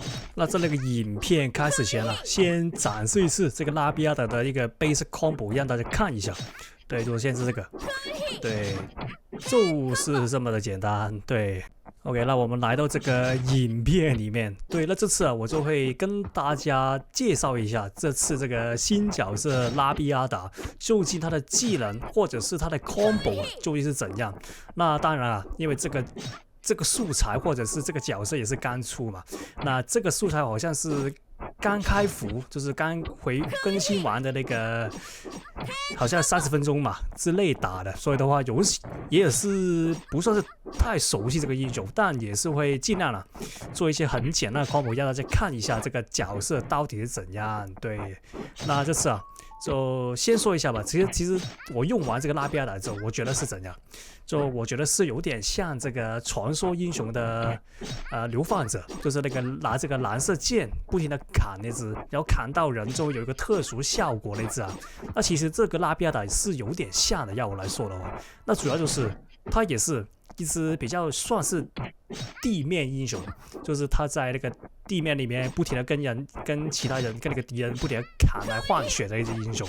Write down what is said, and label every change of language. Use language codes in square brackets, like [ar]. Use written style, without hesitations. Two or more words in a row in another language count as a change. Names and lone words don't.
[zh] 那在那個影片開始前先展示一次這個拉比亞達的一個 [en] basic combo， [zh] 讓大家看一下。對，就先是這個，對，就是這麼的簡單。對 ，OK， 那我們來到這個影片裡面。對，那這次我就會跟大家介紹一下這次這個新角色拉比亞達究竟他的技能或者是他的 combo 究竟是怎樣。那當然因為這個素材或者是這個角色也是剛出嘛，那這個素材好像是剛開服，就是剛更新完的那個，好像30分鐘嘛之類打的，所以的話也是不算是太熟悉這個英雄，但也是會盡量做一些很簡單的 combo，讓大家看一下這個角色到底是怎樣。對，那這次就先說一下吧。其實我用完這個拉比亞達之後，我覺得是怎樣？就我覺得是有點像這個傳說英雄的流放者，就是那個拿這個藍色劍不停的砍那只，然後砍到人之後有一個特殊效果那只啊。那其實這個拉比亞達是有點像的，要我來說的話，那主要就是它也是一只比較算是地面英雄，就是他在那个地面裡面不停的跟其他人跟那個敵人不停的砍來換血的一只英雄。